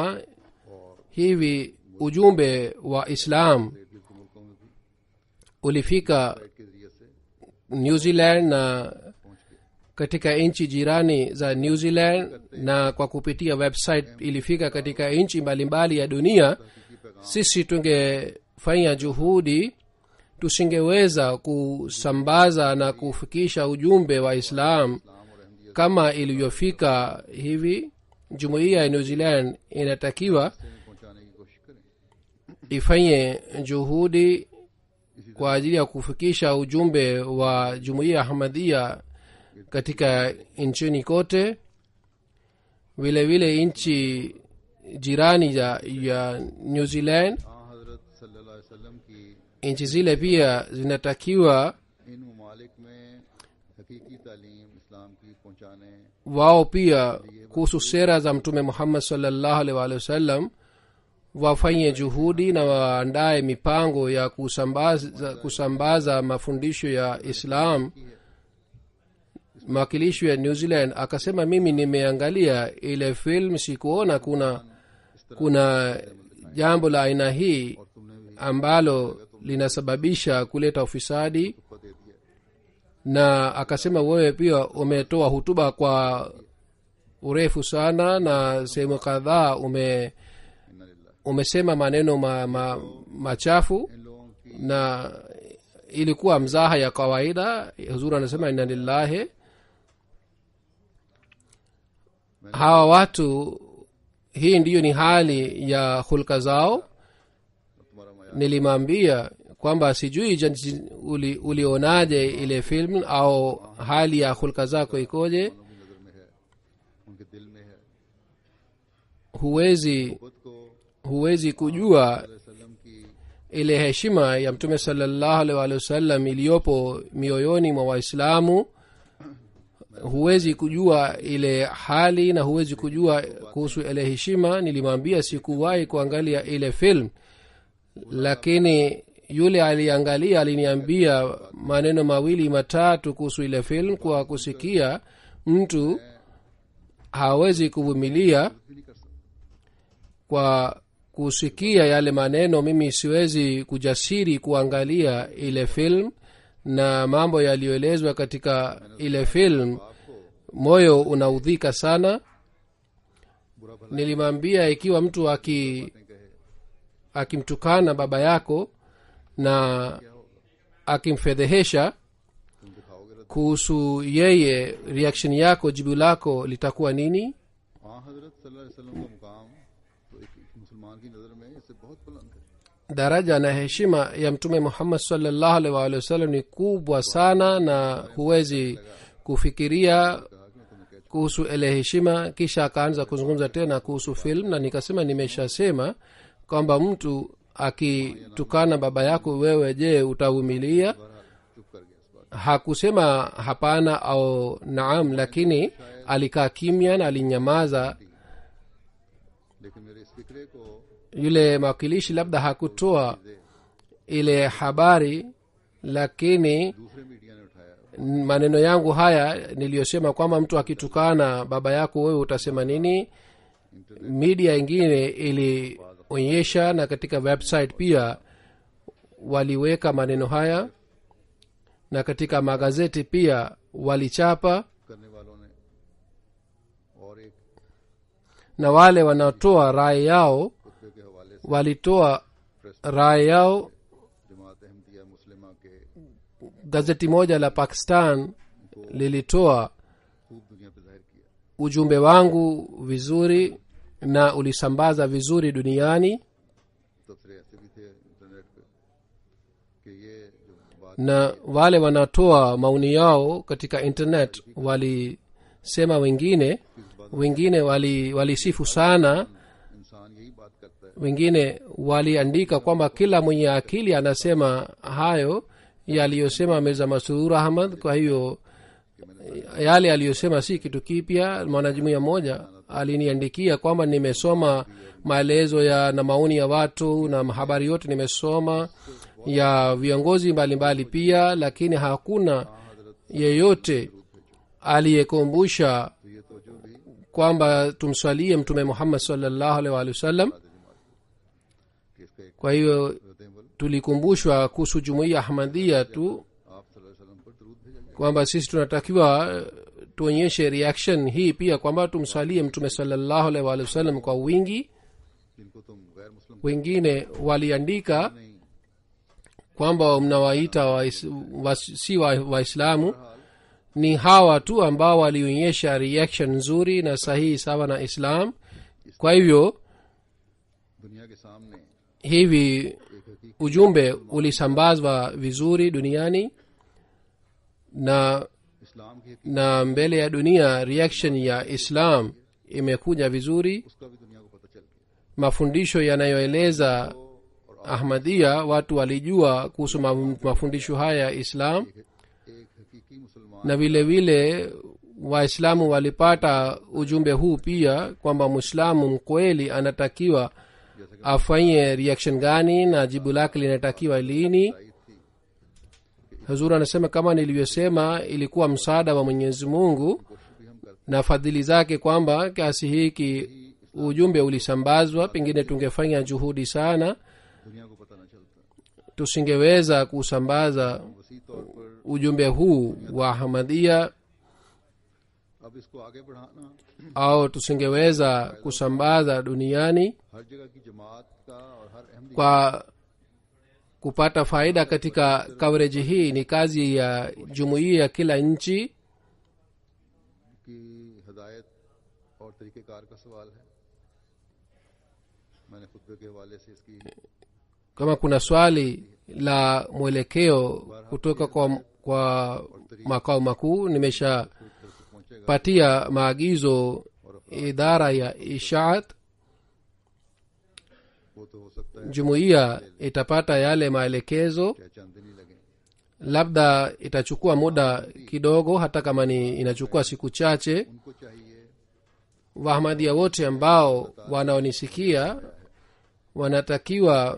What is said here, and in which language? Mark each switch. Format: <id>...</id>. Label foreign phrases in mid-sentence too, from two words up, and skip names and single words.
<ur>और</ur> <sw>hivi ujumbe wa islam</sw> <ur>گرد کے ملکوں میں بھی</ur> <sw>ulifika</sw> <ur>کے ذریعے سے</ur> <sw>new zealand na</sw> <ur>پہنچ گئے</ur> <sw>katika nchi jirani za new zealand na kwa kupitia website ilifika katika nchi mbalimbali ya dunia</sw> <ur>حقیقی پیغام</ur> <sw>sisi tungefanya juhudi tusingeweza kusambaza na kufikisha ujumbe wa islam</sw> <ur>اسلام اور احمدیت</ur> <sw>kama ilivyofika hivi jumuiya ya new zealand inatakiwa</sw> <ur>سے پہنچانے کی کوشش کریں</ur> <sw>ifanye juhudi kwa ajili ya kufikisha ujumbe wa jumuiya ya ahmadhia katika nchini kote vile vile nchi jirani ya new zealand</sw> <ur>ہاں حضرت</ur> <ar>صلی اللہ علیہ وسلم</ar> <ur>کی</ur> <sw>nchi zile pia zinatakiwa</sw> <ur>ان ممالک میں حقیقی تعلیم اسلام کی پہنچانے</ur> <sw>wao pia kuhusu sera za mtume muhammad</sw> <ar>صلى الله عليه وآله وسلم</ar> <sw>wafanye juhudi na waandaye mipango ya kusambaza mafundisho ya islam mwakilishi wa new zealand akasema mimi nimeangalia ile film sikuona kuna jambo la aina hii</sw> <ur>اور تم نے بھی</ur> <sw>ambalo linasababisha kuleta ufisadi</sw> <ur>کو دے دیا</ur> <sw>na akasema wewe pia umetoa hutuba kwa urefu sana na sehemu kadhaa</sw> <ar>إنا لله</ar> <sw>umesema maneno machafu</sw> <ur>ان لوگوں کی</ur> <sw>na ilikuwa mzaha ya kawaida huzuri anasema</sw> <ar>إنا لله</ar> <sw>hawa watu hii ndiyo ni hali ya hulka zao</sw> <ur>تمہارا مایہ</ur> <sw>nilimwambia kwamba sijui ulionaje ile film au hali ya hulka zako ikoje</sw> <ur>والوں کی نظر میں ہے ان کے دل میں ہے خود کو</ur> <sw>huwezi kujua</sw> <ur>وسلم کی</ur> <sw>ile heshima ya mtume</sw> <ar>صلى الله عليه وآله وسلم</ar> <sw>iliyopo mioyoni mwa waislamu huwezi kujua ile hali na huwezi kujua kuhusu ile heshima nilimwambia sikuwahi kuangalia ile film lakini yule aliangalia aliniambia maneno mawili matatu kuhusu ile film kwa kusikia mtu hawezi kuvumilia</sw> <ur>بھی نہیں کر سکتا</ur> <sw>kwa kusikia yale maneno mimi siwezi kujasiri kuangalia ile film na mambo yaliyoelezwa katika ile film</sw> <ur>आपको</ur> <sw>moyo unaudhika sana</sw> <ur>برا بھلا</ur> <sw>nilimwambia ikiwa mtu</sw> <ur>نہیں کہے</ur> <sw>akimtukana baba yako na akimfedhehesha</sw> <ur>تم دکھاؤ گے رد</ur> <sw>kuhusu yeye reaction yako jibu lako litakuwa nini</sw> <ur>ہاں حضرت</ur> <ar>صلی اللہ علیہ وسلم</ar> <ur>کا مقام تو ایک مسلمان کی نظر میں اس سے بہت بلند ہے</ur> <sw>daraja na heshima ya mtume muhammad</sw> <ar>صلى الله عليه وآله وسلم</ar> <sw>ni kubwa sana na huwezi kufikiria</sw> <ur>کہا کہ میں تمہیں کہہ</ur> <sw>kuhusu ile heshima kisha akaanza kuzungumza tena kuhusu film na nikasema nimeshasema kwamba mtu akitukana baba yako wewe je utavumilia</sw> <ur>بہرحال چپ کر گیا اس بات</ur> <sw>hakusema hapana au naam, lakini alikaa kimya na alinyamaza.</sw> <ur>لیکن میرے اس فقرے کو</ur> <sw>yule mwakilishi labda hakutoa ile habari, lakini</sw> <ur>دوسرے میڈیا نے اٹھایا</ur> <sw>maneno yangu haya niliyosema kwamba mtu akitukana baba yako wewe utasema nini, media ingine ilionyesha, na katika website pia waliweka maneno haya, na katika magazeti pia walichapa,</sw> <ur>کرنے والوں نے اور ایک</ur> <sw>na wale wanaotoa rai yao</sw> <ur>خطبے کے حوالے سے</ur> <sw>walitoa rai yao.</sw> <ur>جماعت احمدیہ مسلمہ کے</ur> <sw>Gazeti moja la Pakistan lilitoa</sw> <ur>خوب دنیا پہ ظاہر کیا</ur> <sw>ujumbe wangu vizuri na ulisambaza vizuri duniani,</sw> <ur>تبصرے ایسے بھی تھے انٹرنیٹ پہ کہ یہ جو بات</ur> <sw>na wale wanatoa maoni yao katika internet walisema, wengine walisifu sana,</sw> <ur>انسان یہی بات کرتا ہے</ur> <sw>wengine waliandika kwamba kila mwenye akili anasema hayo yaliyosema Mirza Masroor Ahmad. Kwa hiyo yale aliyosema si kitu kipya. Mwanajumuiya mmoja aliniandikia kwamba nimesoma maelezo ya na maoni ya watu na habari yote nimesoma ya viongozi mbalimbali pia, lakini hakuna yeyote aliyekumbusha</sw> <ur>تو یہ تو جو بھی</ur> <sw>kwamba tumswalie mtume Muhammad</sw> <ar>صلى الله عليه وسلم.</ar> <ur>کہ اس کا ایک</ur> <sw>Kwa hiyo</sw> <ur>रद्द-ए-अमल</ur> <sw>tulikumbushwa kuhusu jumuiya Ahmadiyya tu</sw> <ur>آپ</ur> <ar>صلی اللہ علیہ وسلم</ar> <ur>پر درود بھیجا جائے</ur> <sw>kwamba sisi tunatakiwa tuonyeshe reaction hii pia kwamba tumswalie mtume</sw> <ar>صلى الله عليه وسلم</ar> <sw>kwa wingi.</sw> <ur>جن کو تم غیر مسلم</ur> <sw>Wengine waliandika</sw> <ur>नहीं</ur> <sw>kwamba mnawaita si Waislamu, ni hawa tu ambao walionyesha reaction nzuri na sahihi sawa na Islam. Kwa hivyo</sw> <ur>دنیا کے سامنے</ur> <sw>hivi</sw> <ur>ایک حقیقی</ur> <sw>ujumbe ulisambazwa vizuri duniani, na</sw> <ur>اسلام کی حقیقت</ur> <sw>na mbele ya dunia reaction ya Islam imekuja vizuri.</sw> <ur>اس کا بھی دنیا کو پتا چل گیا</ur> <sw>Mafundisho yanayoeleza Ahmadiyya, watu walijua kuhusu mafundisho haya ya Islam,</sw> <ur>ایک حقیقی مسلمان</ur> <sw>na vile vile Waislamu walipata ujumbe huu pia kwamba Muislamu mkweli anatakiwa afanye reaction gani na jibu lake linatakiwa lini. Huzur anasema kama nilivyosema, ilikuwa msaada wa Mwenyezi Mungu</sw> <ur>کوشش بھی ہم کرتے</ur> <sw>na fadhili zake kwamba kiasi hiki ujumbe ulisambazwa. Pengine tungefanya juhudi sana,</sw> <ur>دنیا کو پتا نہ چلتا</ur> <sw>tusingeweza kusambaza</sw> <ur>وسیع طور پر</ur> <sw>ujumbe huu wa Ahmadiyya,</sw> <ur>اب اس کو آگے بڑھانا</ur> <sw>au tusingeweza kusambaza duniani.</sw> <ur>ہر جگہ کی جماعت کا اور ہر احمدی</ur> <sw>Kwa kupata faida katika coverage hii ni kazi ya jumuiya ya kila nchi,</sw> <ur>کی ہدایت اور طریقۂ کار کا سوال ہے میں نے خطبے کے حوالے سے اس کی</ur> <sw>kama kuna swali la mwelekeo kutoka kwa makao makuu, nimeshapatia maagizo idara ya ishaat.</sw> <ur>وہ تو ہو سکتا ہے</ur> <sw>Jumuiya itapata yale maelekezo,</sw> <ur>چاہے چند دن ہی لگے</ur> <sw>labda itachukua muda kidogo, hata kama inachukua siku chache.</sw> <ur>ان کو چاہیے</ur> <sw>Wahamadia wote ambao wanaonisikia wanatakiwa</sw>